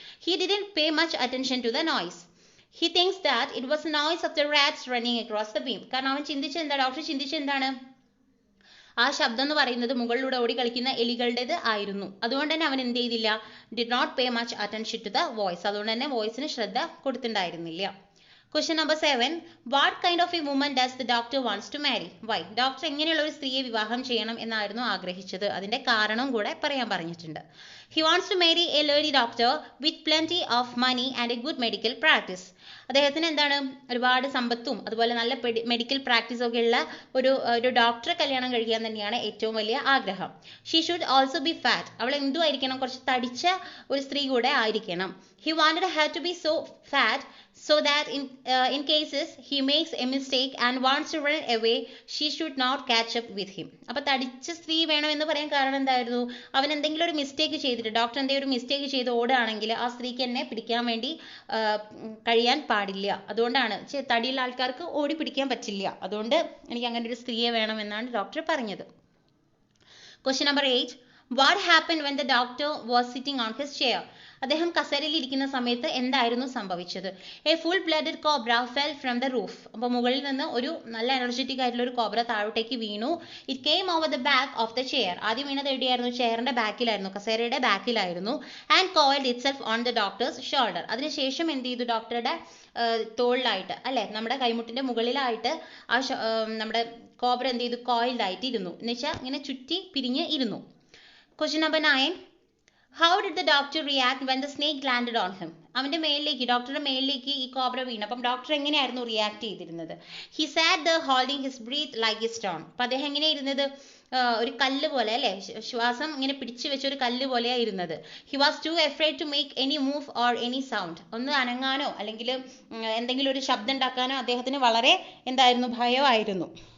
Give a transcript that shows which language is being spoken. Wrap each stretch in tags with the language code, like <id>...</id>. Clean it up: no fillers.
<en>He didn't pay much attention to the noise. He thinks that it was the noise of the rats running across the beam.</en> <ml>കാരണം അവൻ ചിന്തിച്ചെന്താ, doctor ചിന്തിച്ചെന്താണ്? ആ ശബ്ദം എന്ന് പറയുന്നത് മുകളിലൂടെ ഓടി കളിക്കുന്ന എലികളുടേത് ആയിരുന്നു. അതുകൊണ്ട് തന്നെ അവൻ എന്ത് ചെയ്തില്ല?</ml> <en>Did not pay much attention to the voice.</en> <ml>അതുകൊണ്ട് തന്നെ വോയിസിന് ശ്രദ്ധ കൊടുത്തിട്ടുണ്ടായിരുന്നില്ല.</ml> <en>Question number 7, what kind of a woman does the doctor wants to marry? Why?</en> <ml>Doctor എങ്ങനെയുള്ള ഒരു സ്ത്രീയെ വിവാഹം ചെയ്യണം എന്നായിരുന്നു ആഗ്രഹിച്ചത്. അതിന്റെ കാരണവും കൂടെ പറയാൻ പറഞ്ഞിട്ടുണ്ട്.</ml> <en>He wants to marry a lady doctor with plenty of money and a good medical practice.</en> <ml>അദ്ദേഹത്തിന് എന്താണ്? ഒരുപാട് സമ്പത്തും അതുപോലെ നല്ല മെഡിക്കൽ പ്രാക്ടീസും ഒക്കെ ഉള്ള ഒരു ഡോക്ടറെ കല്യാണം കഴിക്കാൻ തന്നെയാണ് ഏറ്റവും വലിയ ആഗ്രഹം.</ml> <en>She should also be fat.</en> <ml>അവൾ എന്തുമായിരിക്കണം? കുറച്ച് തടിച്ച ഒരു സ്ത്രീ കൂടെ ആയിരിക്കണം.</ml> <en>He wanted her to be so fat so that in cases he makes a mistake and wants to run away, she should not catch up with him.</en> <ml>അപ്പോൾ തടിച്ച സ്ത്രീ വേണമെന്ന് പറയാൻ കാരണം എന്തായിരുന്നു? അവൻ എന്തെങ്കിലും ഒരു മിസ്റ്റേക്ക് ചെയ്തിട്ട്, ഡോക്ടർ എന്തെങ്കിലും ഒരു മിസ്റ്റേക്ക് ചെയ്ത് ഓടുകയാണെങ്കിൽ ആ സ്ത്രീക്ക് എന്നെ പിടിക്കാൻ വേണ്ടി കഴിയാൻ പാടില്ല. അതുകൊണ്ടാണ് തടിയുള്ള ആൾക്കാർക്ക് ഓടി പിടിക്കാൻ പറ്റില്ല. അതുകൊണ്ട് എനിക്ക് അങ്ങനെ ഒരു സ്ത്രീയെ വേണമെന്നാണ് ഡോക്ടർ പറഞ്ഞത്.</ml> <en>Question number 8, what happened when the doctor was sitting on his chair?</en> <ml>അദ്ദേഹം കസേരയിൽ ഇരിക്കുന്ന സമയത്ത് എന്തായിരുന്നു സംഭവിച്ചത്?</ml> <en>A full blooded cobra fell from the roof.</en> <ml>അപ്പോൾ മുകളിൽ നിന്ന് ഒരു നല്ല എനർജറ്റിക് ആയിട്ടുള്ള ഒരു കോബ്ര താഴോട്ടേക്ക് വീണു.</ml> <en>It came over the back of the chair.</en> <ml>ആദ്യം വീണത് എവിടെയായിരുന്നു? ചെയറിന്റെ ബാക്കിലായിരുന്നു, കസേരയുടെ ബാക്കിലായിരുന്നു.</ml> <en>And coiled itself on the doctor's shoulder.</en> <ml>അതിനുശേഷം എന്ത് ചെയ്തു? ഡോക്ടറുടെ തോളിലായിട്ട്, അല്ലെ, നമ്മുടെ കൈമുട്ടിന്റെ മുകളിലായിട്ട് ആ നമ്മുടെ കോബ്ര എന്ത് ചെയ്തു? കോയിൽഡ് ആയിട്ട് ഇരുന്നു. എന്ന് വെച്ചാൽ ഇങ്ങനെ ചുറ്റി പിരിഞ്ഞ് ഇരുന്നു.</ml> <en>Question number 9, how did the doctor react when the snake landed on him?</en> <ml>അവന്റെ മേലിലേക്ക്, ഡോക്ടറുടെ മേലിലേക്ക് ഈ കോബ്ര വീണു. അപ്പം ഡോക്ടർ എങ്ങനെയായിരുന്നു റിയാക്ട് ചെയ്തിരുന്നത്?</ml> <en>He sat the holding his breath like a stone.</en> <ml>അപ്പൊ അദ്ദേഹം എങ്ങനെയാ ഇരുന്നത്? ഒരു കല്ല് പോലെ അല്ലെ, ശ്വാസം ഇങ്ങനെ പിടിച്ചു വെച്ച ഒരു കല്ല് പോലെയാ ഇരുന്നത്.</ml> <en>He was too afraid to make any move or any sound.</en> <ml>ഒന്ന് അനങ്ങാനോ അല്ലെങ്കിൽ എന്തെങ്കിലും ഒരു ശബ്ദം ഉണ്ടാക്കാനോ അദ്ദേഹത്തിന് വളരെ എന്തായിരുന്നു, ഭയമായിരുന്നു.</ml>